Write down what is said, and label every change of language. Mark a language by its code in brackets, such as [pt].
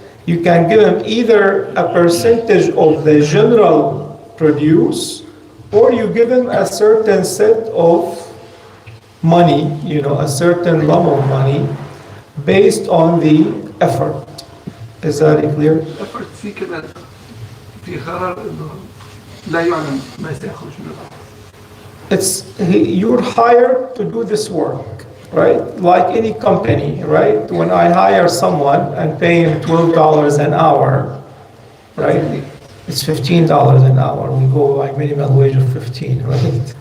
[en] You can give him either a percentage of the general produce, or you give him a certain set of money, a certain lump of money based on the effort. Is that clear? [ar] effort في كده في قرار انه لا يعلم ما سيخرج منه. [en] You're hired to do this work, right? Like any company, right? When I hire someone and pay him $12 an hour, right? It's $15 an hour. We go by minimum wage of 15, right?